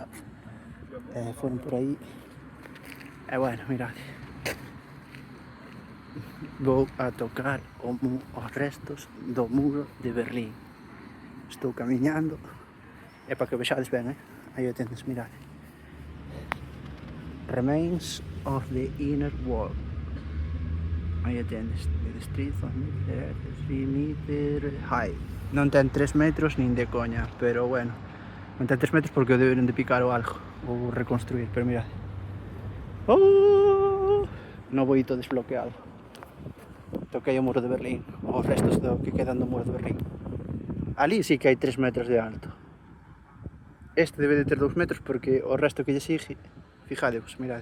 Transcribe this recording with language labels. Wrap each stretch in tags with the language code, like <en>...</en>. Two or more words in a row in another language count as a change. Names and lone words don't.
<gl>Foron por aí. E bueno, mirade. Vou a tocar os restos do muro de Berlín. Estou camiñando. É para que vexades ben, aí o tendes, mirade.</gl> <en>Remains of the inner wall.</en> <gl>Aí atendes,</gl> <en>the street of 3 meter high.</en> <gl>Non ten 3 metros nin de coña, pero bueno, non ten 3 metros porque o deberon de picar ou algo, ou reconstruir, pero mirad. No boito desbloqueado. Toquei o muro de Berlín, os restos do que quedan do muro de Berlín. Ali sí que hai 3 metros de alto. Este debe de ter 2 metros porque o resto que lle sigue, fijadevos, mirade.</gl>